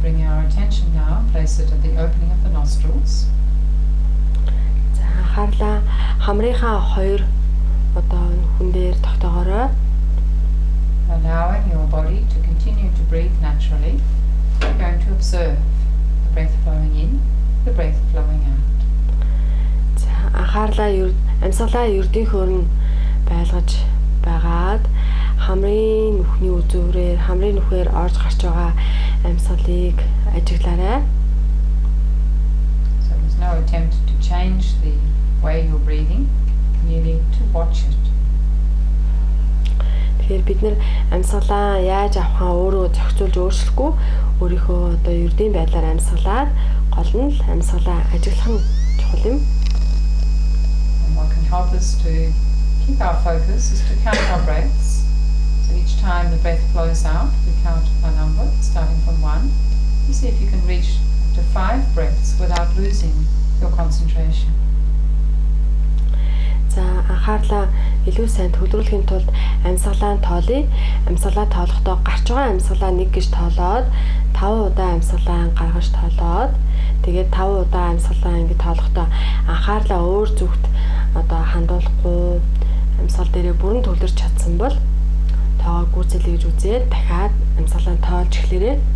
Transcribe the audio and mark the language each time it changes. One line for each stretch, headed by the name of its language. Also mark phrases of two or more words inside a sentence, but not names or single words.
English: our attention now, place it at the opening of the nostrils.
Mongolian: За анхаарлаа хамрынхаа хоёр одоо хүн дээр тогтоогоорой.
English: Allowing your body to continue to breathe naturally. We're going to observe the breath flowing in, the breath flowing out.
Mongolian: За анхаарлаа амьсгалаа ердийнхөөр нь байлгаж байгаад хамрын нүхний үзүүрээр хамрын нүхээр орж гарч байгаа амьсгалыг ажиглаарай.
English: So there's no attempt to change the way you're breathing, merely to watch it.
Mongolian: Тэгэхээр бид нэр амьсгалаа яаж авахаа өөрөө зохицуулж өөрчлөхгүй өөрийнхөө одоо ердийн байдлаар амьсгалаад гол нь л амьсгалаа ажиглах нь чухал юм.
English: And what can help us to keep our focus is to count our breaths. So each time the breath flows out, we count a number, starting from 1. You see if you can reach up to 5 breaths without losing your concentration.
Mongolian: За анхаарлаа илүү сайн төвлөрүүлэхийн тулд амьсгалаа тоолъё. Амьсгалаа тоолохдоо гарч байгаа амьсгалаа 1 гэж тоолоод 5 удаа амьсгалаа гаргаж тоолоод тэгээд 5 удаа амьсгалаа ингэ тоолохдоо анхаарлаа өөр зүгт одоо хандуулахгүй амьсгал дээрээ бүрэн төвлөрч чадсан бол тоогоо гүйцэлээ гэж үзээд дахиад амьсгалаа тоолж эхлээрэй.